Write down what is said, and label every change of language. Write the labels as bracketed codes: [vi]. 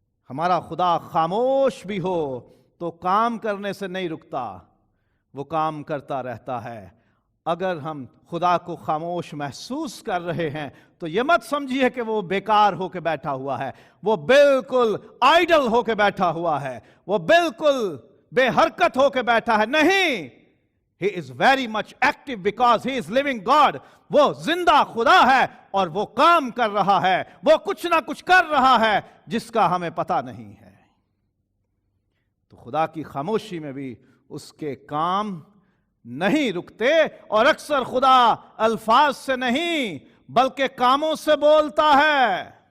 [ur] ہمارا خدا خاموش بھی ہو تو کام کرنے سے نہیں رکتا، وہ کام کرتا رہتا ہے. اگر ہم خدا کو خاموش محسوس کر رہے ہیں تو یہ مت سمجھیے کہ وہ بیکار ہو کے بیٹھا ہوا ہے، وہ بالکل آئیڈل ہو کے بیٹھا ہوا ہے، وہ بالکل بے حرکت ہو کے بیٹھا ہے. نہیں، [en] He is very much active because he is living God. [ur] وہ زندہ خدا ہے اور وہ کام کر رہا ہے، وہ کچھ نہ کچھ کر رہا ہے جس کا ہمیں پتہ نہیں ہے. تو خدا کی خاموشی میں بھی اس کے کام نہیں رکتے، اور اکثر خدا الفاظ سے نہیں بلکہ کاموں سے بولتا ہے.